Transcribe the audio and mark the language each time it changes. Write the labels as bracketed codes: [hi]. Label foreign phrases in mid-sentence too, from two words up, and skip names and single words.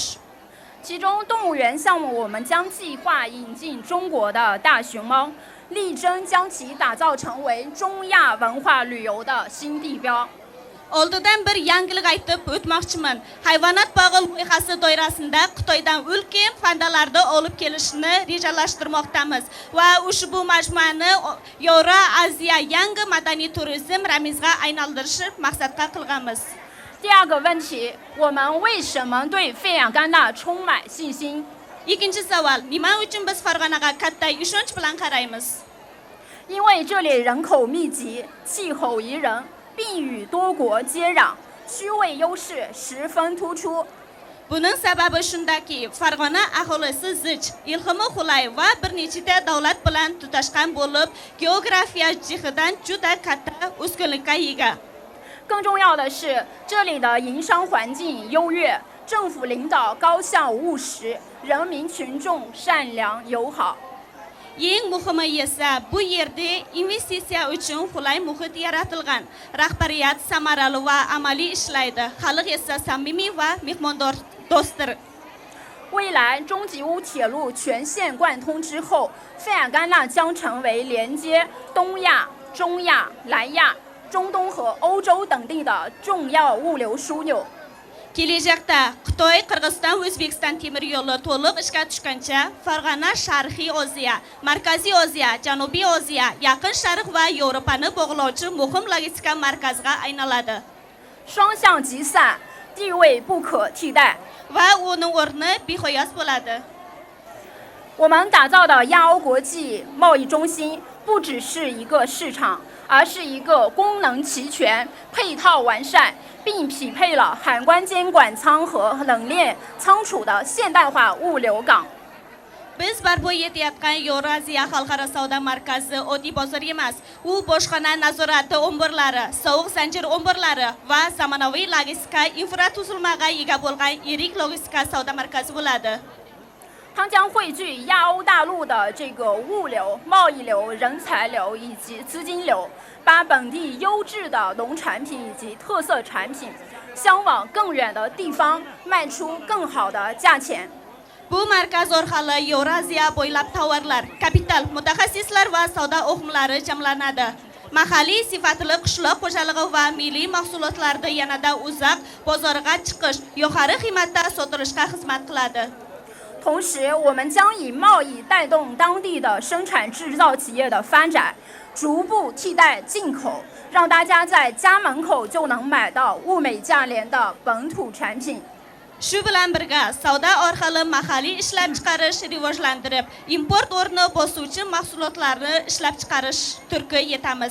[zh] 其中动物园项目，我们将计划引进中国的大熊猫，力争将其打造成为中亚文化旅游的新地标。 [uz] Oldidan bir yangilik aytib o'tmoqchiman. Hayvonot bog'i loyihasi doirasida Xitoydan ulkan pandalarni olib kelishni rejalashtirmoqdamiz va ushbu majmuani Yevroaziya yangi madaniy turizm ramziga aylantirishni maqsadga qilganmiz. [zh] 第二个问题，我们为什么对费尔干纳充满信心？ [uz] Ikkinchi savol, nima uchun biz Farg'onaga katta ishonch bilan qaraymiz? [zh] 因为这里人口密集，气候宜人，并与多国接壤，区位优势十分突出。 [uz] Buning sababi shundaki, Farg'ona aholisi zich, ilhimi qulay va bir nechta davlat bilan tutashgan bo'lib, geografiya jihatdan juda katta ustunlikka ega. [zh] 更重要的是，这里的营商环境优越，政府领导高效务实，人民群众善良友好。 [uz] Eng muhimi esa bu yerda investitsiya uchun qulay muhit yaratilgan. Rahbariyat samarali va amaliy ishlaydi. Xalq esa samimiy va mehmondo'stdir. [zh] 未来中吉乌铁路全线贯通之后，费尔干纳将成为连接东亚、中亚、南亚、中东和欧洲等地的重要物流枢纽。 [uz] Kelajakda Xitoy, Qirg'iziston, O'zbekiston temir yo'li to'liq ishga tushgancha Farg'ona Sharqiy Osiyo, Markaziy Osiyo, Janubiy Osiyo, Yaqin Sharq va Yevropani bog'lovchi muhim logistika markaziga aylanadi. [zh] 双向集散，地位不可替代。 [uz] Va uning o'rni beqiyos bo'ladi. [zh] 我们打造的亚欧国际贸易中心不只是一个市场，而是一个功能齐全、配套完善，并匹配了海关监管舱和冷链仓储的现代化物流港。 [uz] Biz barpo etayotgan Yevrosiyo xalqaro savdo markazi oddiy bozor emas. U bojxona nazorati omborlari, sovuq zanjir omborlari va zamonaviy logistika infratuzilmaga ega bo'lgan yirik logistika savdo markazi bo'ladi. [zh] 它将汇聚亚欧大陆的这个物流、贸易流、人才流以及资金流，把本地优质的农产品以及特色产品，销往更远的地方，卖出更好的价钱。 [uz] Bu markaz orqali Yevrosiyo bo'ylab tovarlar, kapital, mutaxassislar va savdo oqimlari jamlanadi. Mahalliy sifatli qishloq xo'jaligi va milliy mahsulotlarni yanada uzoq bozorga chiqish, yuqori qiymatda sotilishga xizmat qiladi. [zh] 同时，我们将以贸易带动当地的生产制造企业的发展，逐步替代进口，让大家在家门口就能买到物美价廉的本土产品。 [uz] Shu bilan birga savdo orqali mahalliy ishlab chiqarish rivojlantirib, import o'rni bosuvchi mahsulotlarni ishlab chiqarish turki yetamiz.